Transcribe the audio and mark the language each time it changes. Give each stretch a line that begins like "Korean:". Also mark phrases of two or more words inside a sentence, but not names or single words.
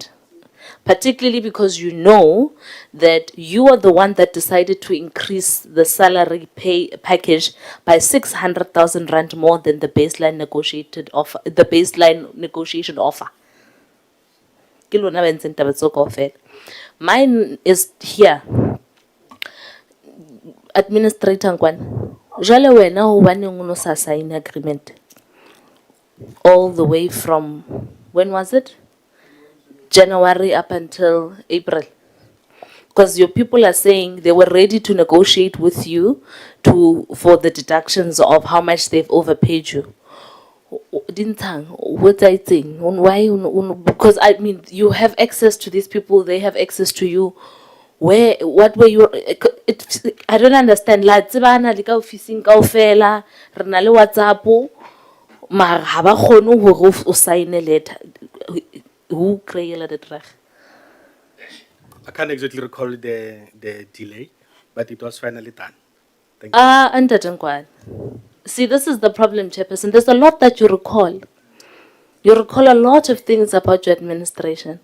English: Particularly because you know that you are the one that decided to increase the salary pay package by 600,000 rand more than the baseline negotiated offer, the baseline negotiation offer. Mine is here. Administrator Nkwan,
Southern Sotho: jale wena o baneng o no sa sign
English: agreement all the way from, when was it? January up until April. Because your people are saying they were ready to negotiate with you for the deductions of how much they've overpaid you. What I think, why? Because I mean, you have access to these people, they have access to you. what were you, I don't understand.
Southern Sotho: La tsebana le ka officing kaofela, re na le WhatsApp, maar ha ba kgone hore o
English: sign a letter. Who created it reg? I can't exactly recall the delay, but it was finally done. Thank you. Ntate Nkwali. See, this is the problem, Chairperson. There's a lot that you recall. You recall a lot of things about your administration.